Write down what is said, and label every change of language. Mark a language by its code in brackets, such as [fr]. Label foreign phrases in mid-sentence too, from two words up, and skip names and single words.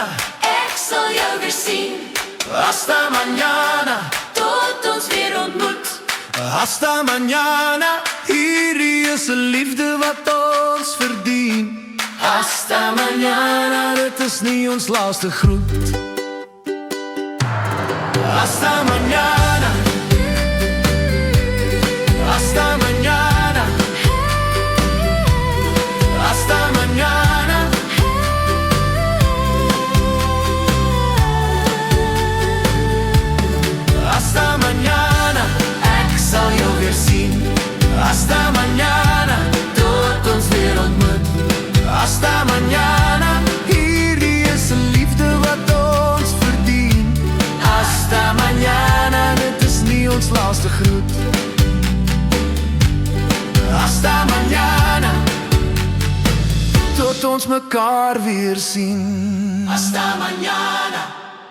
[af] Ek sal jou weer sien, [es] hasta mañana, [af] tot ons weer ontmoet. [es] hasta mañana. [af] Hierdie is 'n liefde wat ons verdien. [es] Hasta mañana, [af] dit is nie ons laaste groet. [es] Hasta mañana, hasta mañana, hasta mañana. Hasta mañana, [af] ek sal jou weer sien. [es] Hasta mañana, [af] tot ons weer ontmoet. [es] Hasta mañana, [af] hierdie is 'n liefde wat ons verdien. [es] Hasta mañana, [af] dit is nie ons laaste groet. [es] Hasta mañana, [af] tot ons mekaar weer sien. [es] Hasta mañana.